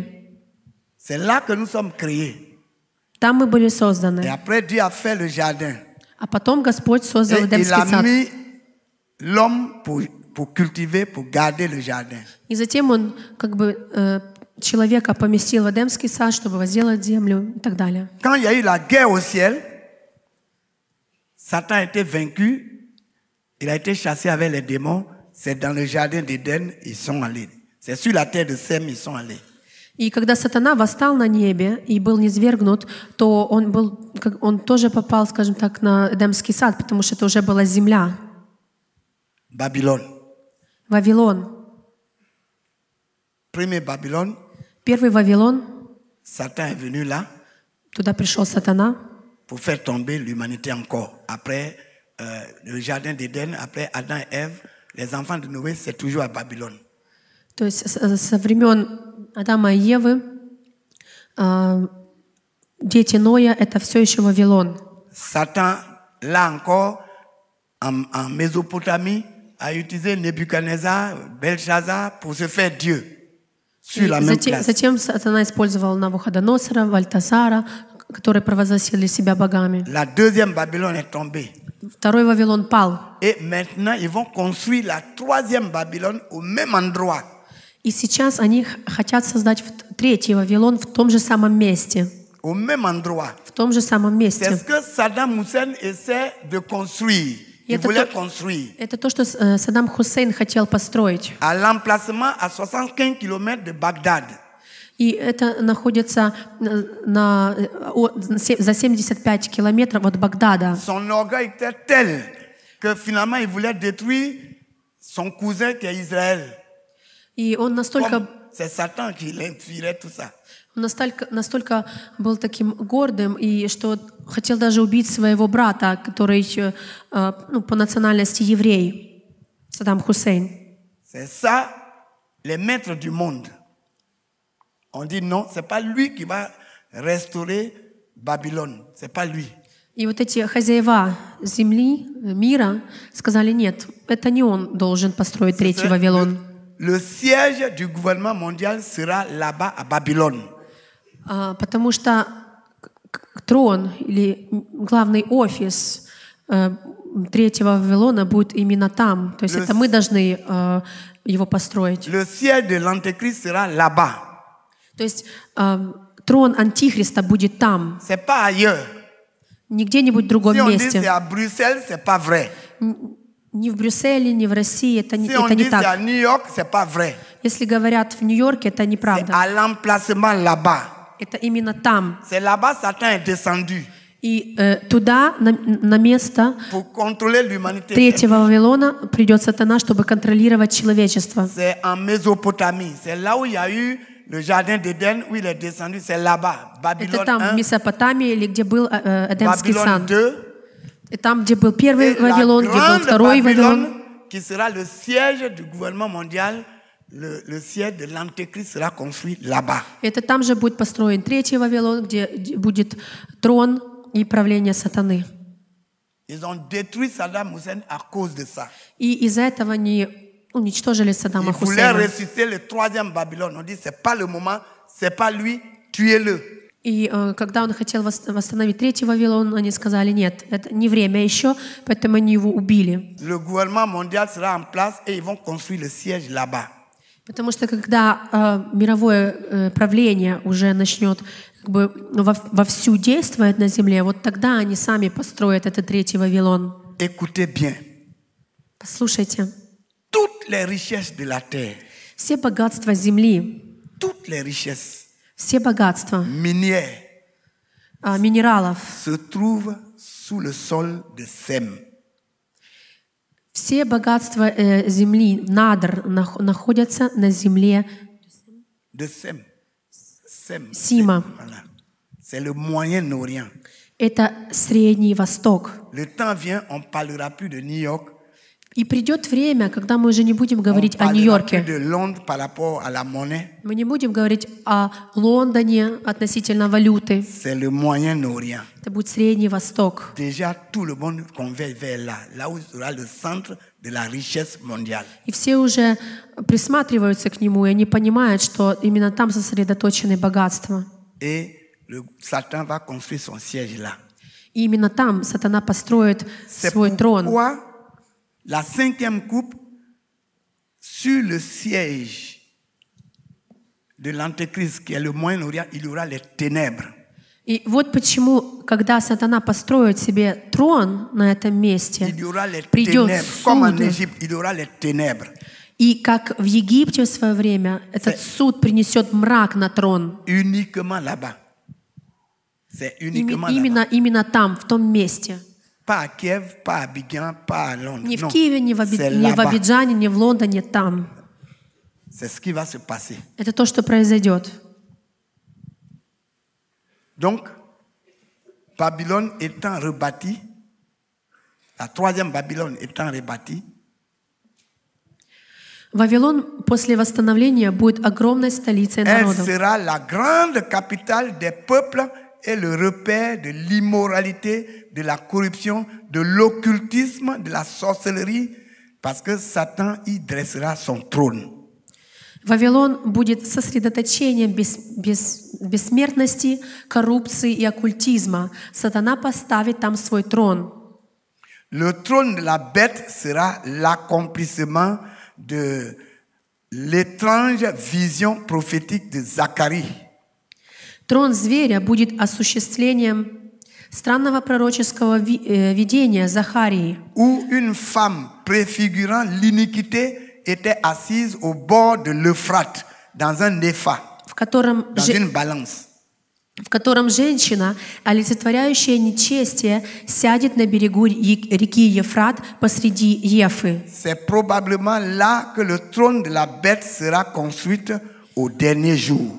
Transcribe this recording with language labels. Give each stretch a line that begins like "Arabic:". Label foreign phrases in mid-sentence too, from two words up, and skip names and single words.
French: C'est là que nous sommes créés.
Russian: Там мы были
French: Et
Russian: созданы.
French: après, Dieu a fait le jardin.
Russian: А потом Господь создал
French: Et il
Russian: Эдемский
French: a
Russian: сад.
French: mis l'homme pour cultiver, pour garder le jardin.
Russian: И затем Он человека поместил в Эдемский сад, чтобы возделать землю и так далее.
French: Quand il y a eu la guerre au ciel, Satan a été vaincu, il a été chassé avec les démons. C'est dans le jardin d'Éden, ils sont allés. C'est sur la terre de Sem, ils sont allés.
Russian: И когда сатана восстал на небе и был низвергнут, то он тоже попал, скажем так, на Эдемский сад, потому что это уже была земля.
French: Babylone.
Russian: Вавилон.
French: Premier Babylone,
Russian: Первый Вавилон,
French: Satan est venu là
Russian: туда пришел сатана,
French: pour faire tomber l'humanité encore. Après le jardin d'Éden, après Adam et Ève, les enfants de Noé, c'est toujours à Babylone.
Russian: То есть со времен Адама и Евы дети Ноя — это все еще Вавилон.
French: Satan, là encore, en Mésopotamie, a utilisé Nebuchadnezzar, Belshazzar pour se faire Dieu sur la même place.
Russian: Затем сатана использовал Навуходоносора, Вальтасара, которые провозгласили себя богами.
French: La deuxième Babylone est tombée.
Russian: Второй Вавилон пал.
French: Et maintenant, ils vont construire la troisième Babylone au même endroit.
Russian: И сейчас они хотят создать третий Вавилон в том же самом месте.
French: Au même endroit.
Russian: В том же самом
French: C'est
Russian: месте.
French: ce que Saddam Hussein essaie de construire. Il voulait construire.
Russian: Это то, что Саддам Хусейн хотел построить.
French: À l'emplacement à 75 km de Bagdad.
Russian: И это находится за 75 километров от Багдада.
French: Son orgueil était tel que finalement il voulait détruire son cousin qui est Israël.
Russian: И он настолько
French: C'est Satan qui l'inspirait tout ça.
Russian: Он настолько был таким гордым, и что хотел даже убить своего брата, который по национальности еврей, Саддам Хусейн.
French: C'est ça, les maîtres du monde. On dit non, c'est pas lui qui va restaurer Babylone. C'est pas lui.
Russian: И вот эти хозяева земли, мира, сказали, нет, это не он должен построить третий Вавилон.
French: Le siège du gouvernement mondial sera là-bas à Babylone.
Russian: Потому что трон или главный офис третьего Вавилона будет именно там. То есть это мы должны его построить.
French: Le siège de l'Antéchrist sera là-bas.
Russian: То есть трон Антихриста будет там.
French: C'est pas ailleurs.
Russian: Не где-нибудь в другом
French: Si on dit
Russian: месте.
French: c'est à Bruxelles, c'est pas vrai.
Russian: Ни в Брюсселе, ни в России это
French: Si
Russian: не
French: on dit c'est à
Russian: так.
French: New York, c'est pas vrai.
Russian: Если говорят в Нью-Йорке, это
French: C'est
Russian: неправда.
French: à l'emplacement là-bas.
Russian: Это именно там.
French: C'est là-bas Satan est descendu.
Russian: И туда, на место
French: pour contrôler l'humanité.
Russian: третьего Вавилона, придет сатана, чтобы контролировать человечество.
French: C'est en Mésopotamie. C'est là où il y a eu le jardin d'Éden, où il est descendu. C'est là-bas.
Russian: Это
French: Babylone
Russian: там, в
French: 1,
Russian: Месопотамии, или где был Эдемский
French: Babylone
Russian: сад.
French: 2.
Russian: И там, где был первый
French: Et la
Russian: Вавилон, где был
French: grande
Russian: второй Вавилон.
French: Babylone, qui sera le siège du gouvernement mondial, le siège de l'Antéchrist sera construit là-bas.
Russian: Это там же будет построен третий Вавилон, где будет трон и правление сатаны.
French: Ils ont détruit Saddam Hussein à cause de ça.
Russian: И из-за этого они уничтожили Саддама
French: Ils voulaient
Russian: Хусейна.
French: ressusciter le troisième Babylone. On dit c'est pas le moment, c'est pas lui, tuez-le.
Russian: И когда он хотел восстановить третий Вавилон, они сказали, нет, это не время еще, поэтому они его убили.
French: Le gouvernement mondial sera en place et ils vont construire le siège là-bas.
Russian: Потому что когда мировое правление уже начнет как бы вовсю действовать на земле, вот тогда они сами построят этот третий Вавилон.
French: Écoutez bien.
Russian: Послушайте,
French: Toutes les richesses de la terre,
Russian: все богатства земли,
French: toutes les richesses
Russian: все богатства
French: minières
Russian: минералов,
French: se trouvent sous le sol de Sem.
Russian: все богатства земли, надр, находятся на земле
French: De Sem. Sem.
Russian: Сима.
French: Voilà. C'est le Moyen-Orient.
Russian: Это Средний Восток.
French: Le temps vient, on ne parlera plus de New York.
Russian: И придет время, когда мы уже не будем
French: On
Russian: говорить
French: ne
Russian: о
French: parlera plus
Russian: Нью-Йорке.
French: de Londres par rapport à la monnaie.
Russian: Мы не будем говорить о Лондоне относительно валюты.
French: C'est le Moyen-Orient.
Russian: Это будет Средний Восток.
French: Déjà, tout le monde converge vers là, là où sera le centre de la richesse mondiale.
Russian: И все уже присматриваются к нему, и они понимают, что именно там сосредоточены богатства.
French: Et le Satan va construire son siège là.
Russian: И именно там сатана построит
French: C'est
Russian: свой трон.
French: pourquoi la cinquième coupe, sur le siège de l'Antéchrist, qui est le Moyen-Orient, il y aura les ténèbres.
Russian: И вот почему, когда сатана построит себе трон на этом месте,
French: Il y aura les
Russian: придет
French: ténèbres. Comme en
Russian: суд.
French: Égypte, il y aura les ténèbres.
Russian: И как в Египте в свое время, этот суд принесет мрак на трон.
French: Uniquement là-bas. C'est uniquement là-bas.
Russian: Именно там, в том месте.
French: Pas à Kiev, pas à Abidjan, pas à Londres.
Russian: Не в
French: Non,
Russian: Киеве, не в
French: c'est là-bas.
Russian: Абиджане, не в Лондоне, там.
French: C'est ce qui va se passer.
Russian: Это то, что произойдет.
French: Donc, Babylone étant rebâtie, la troisième Babylone étant rebâtie,
Russian: Вавилон после восстановления будет огромной столицей
French: elle
Russian: народа.
French: sera la grande capitale des peuples et le repère de l'immoralité, de la corruption, de l'occultisme, de la sorcellerie, parce que Satan y dressera son trône.
Russian: Вавилон будет сосредоточением бессмертности, коррупции и оккультизма. Сатана поставит там свой трон.
French: Le trône de la bête sera l'accomplissement de l'étrange vision prophétique de Zacharie.
Russian: Трон зверя будет осуществлением странного пророческого видения Захарии,
French: Où une femme préfigurant l'iniquité était assise au bord de l'Euphrate, dans un épha,
Russian: в котором
French: dans une balance.
Russian: женщина, олицетворяющая нечестие, сядет на берегу реки Ефрат посреди Ефы.
French: C'est probablement là que le trône de la bête sera construit au dernier jour.